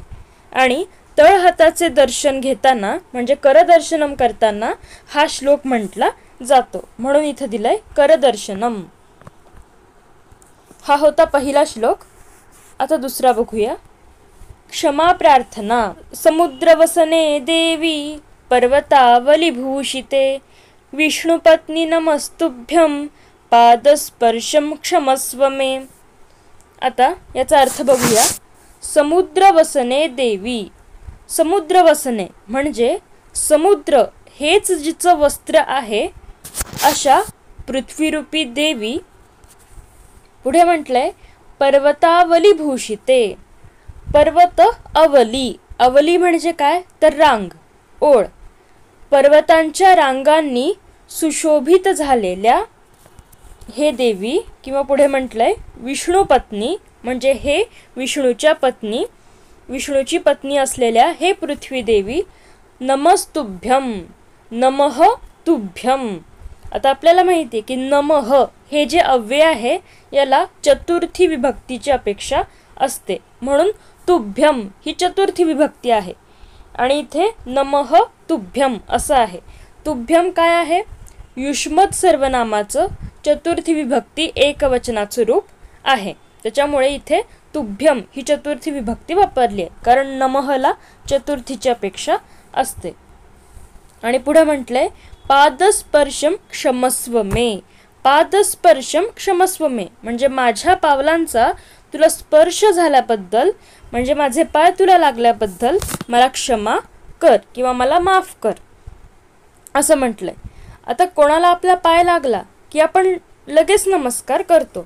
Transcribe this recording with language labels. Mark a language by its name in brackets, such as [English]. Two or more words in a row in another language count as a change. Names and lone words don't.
[Marathi] आणि तळ हाताचे दर्शन घेताना म्हणजे करदर्शनम करताना हा श्लोक म्हटला जातो. म्हणून इथं दिलंय करदर्शनम. हा होता पहिला श्लोक. आता दुसरा बघूया. क्षमा प्रार्थना. [Sanskrit] समुद्रवसने देवी पर्वतावलीभूषिते विष्णुपत्नी नमस्तुभ्यं पादस्पर्शम क्षमस्व मे. [Marathi] आता याचा अर्थ बघूया. [Sanskrit] समुद्रवसने देवी. [Marathi] समुद्रवसने म्हणजे समुद्र हेच जिचं वस्त्र आहे अशा पृथ्वीरूपी देवी. पुढे म्हटलंय पर्वतावलीभूषिते. पर्वत अवली. अवली म्हणजे काय? तर रांग, ओळ. पर्वतांच्या रांगांनी सुशोभित झालेल्या हे देवी, किंवा पुढे म्हटलंय विष्णुपत्नी म्हणजे हे विष्णूच्या पत्नी, विष्णूची पत्नी असलेल्या हे पृथ्वी देवी. [Sanskrit] नमस्तुभ्यम. नमः तुभ्यम. [Marathi] आता आपल्याला माहिती आहे की नमः हे जे अव्यय आहे याला चतुर्थी विभक्तीची अपेक्षा असते. म्हणून तुभ्यम ही चतुर्थी विभक्ती आहे आणि इथे [Sanskrit] नमः तुभ्यम [Marathi] असं आहे. तुभ्यम काय आहे? युष्मत सर्वनामाचं चतुर्थी विभक्ती एकवचनाचं रूप आहे. त्याच्यामुळे इथे तुभ्यम ही चतुर्थी विभक्ती वापरली आहे, कारण नमःला चतुर्थीची अपेक्षा असते. आणि पुढे म्हटलंय [Sanskrit] पादस्पर्शम क्षमस्व मे. पादस्पर्शम क्षमस्व मे [Marathi] म्हणजे माझ्या पावलांचा तुला स्पर्श झाल्याबद्दल, म्हणजे माझे पाय तुला लागल्याबद्दल मला क्षमा कर किंवा मला माफ कर असं म्हटलंय. आता कोणाला आपला पाय लागला की आपण लगेच नमस्कार करतो.